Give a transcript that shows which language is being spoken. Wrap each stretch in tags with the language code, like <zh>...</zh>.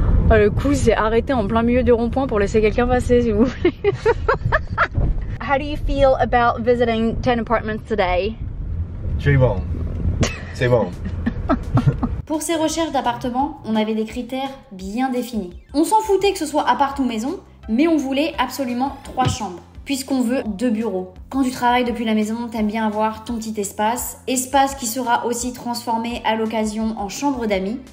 <fr>Oh, le coup, c'est arrêté en plein milieu du rond-point pour laisser quelqu'un passer, s'il vous plaît.</fr> <en>How do you feel about visiting 10 apartments today?</en> <fr>C'est bon. C'est bon. Pour ces recherches d'appartements, on avait des critères bien définis. On s'en foutait que ce soit appart ou maison, mais on voulait absolument 3 chambres, puisqu'on veut 2 bureaux. Quand tu travailles depuis la maison, t'aimes bien avoir ton petit espace qui sera aussi transformé à l'occasion en chambre d'amis.</fr>